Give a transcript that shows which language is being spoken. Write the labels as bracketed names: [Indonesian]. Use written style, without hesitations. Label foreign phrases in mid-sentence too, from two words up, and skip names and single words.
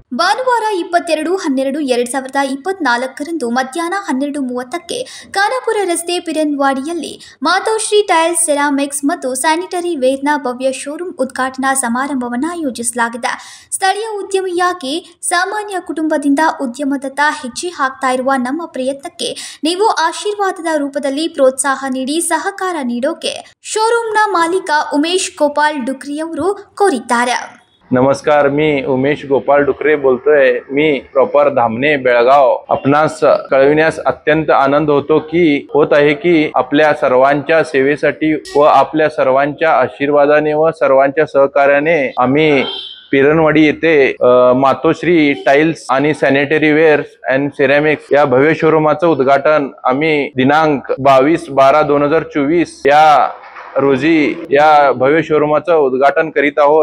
[Kannada] ಭಾನುವಾರ 22/12/2024 ಮಧ್ಯಾಹ್ನ 12:30ಕ್ಕೆ ಖಾನಾಪುರ ರಸ್ತೆ ಪಿರನ್ವಾಡಿಯಲ್ಲಿ ಮಾತೋಶ್ರೀ ಟೈಲ್ಸ್, ಸೆರಾಮಿಕ್ಸ್ ಮತ್ತು ಸ್ಯಾನಿಟರಿ ವೇರ್ನ ಭವ್ಯ ಶೋರೂಮ್ ಉದ್ಘಾಟನಾ ಸಮಾರಂಭವನ್ನು ಆಯೋಜಿಸಲಾಗಿದೆ. ಸ್ಥಳೀಯ ಉದ್ಯಮಿಯಾಗಿ ಸಾಮಾನ್ಯ ಕುಟುಂಬದಿಂದ ಉದ್ಯಮದತ್ತ ಹೆಜ್ಜೆ ಹಾಕ್ತಾ ಇರುವ ನಮ್ಮ ಪ್ರಯತ್ನಕ್ಕೆ ನೀವು ಆಶೀರ್ವಾದದ ರೂಪದಲ್ಲಿ ಪ್ರೋತ್ಸಾಹ ನೀಡಿ ಸಹಕಾರ ನೀಡೋಕೆ ಶೋರೂಮ್ನ ಮಾಲೀಕ ಉಮೇಶ್ ಗೋಪಾಲ್ ಡುಕ್ರೆಯವರು ಕೋರಿದ್ದಾರೆ. [Marathi] नमस्कार, मी उमेश गोपाल डुकरे बोलतोय. मी प्रॉपर धामणे बेळगाव. आपणास कळविण्यास अत्यंत आनंद होत आहे की आपल्या सर्वांच्या सेवेसाठी व आपल्या सर्वांच्या आशीर्वादाने व सर्वांच्या सहकार्याने आम्ही पिरणवाडी येथे मातोश्री टाइल्स आणि [English] sanitary ware and ceramics [Marathi] या भव्य शोरूमाचं उद्घाटन आम्ही दिनांक 22/12/2024 या रोजी या भव्य शोरूमाचं उद्घाटन करीत आहोत.